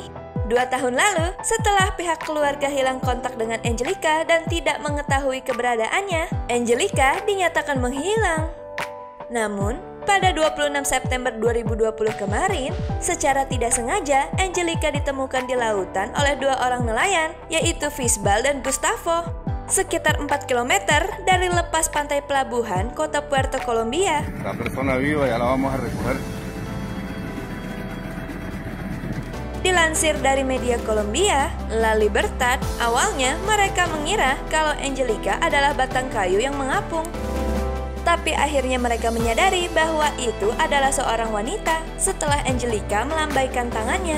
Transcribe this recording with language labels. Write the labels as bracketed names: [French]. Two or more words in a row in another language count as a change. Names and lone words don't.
[Indonesian] 2 tahun lalu, setelah pihak keluarga hilang kontak dengan Angelica dan tidak mengetahui keberadaannya, Angelica dinyatakan menghilang. Namun, pada 26 September 2020 kemarin, secara tidak sengaja, Angelica ditemukan di lautan oleh 2 orang nelayan, yaitu Fisbal dan Gustavo, sekitar 4 km dari lepas pantai pelabuhan kota Puerto Colombia. [Spanish] La persona viva ya la vamos a recoger. [Indonesian] Dilansir dari media Kolombia, La Libertad, awalnya mereka mengira kalau Angelica adalah batang kayu yang mengapung. Tapi akhirnya mereka menyadari bahwa itu adalah seorang wanita setelah Angelica melambaikan tangannya.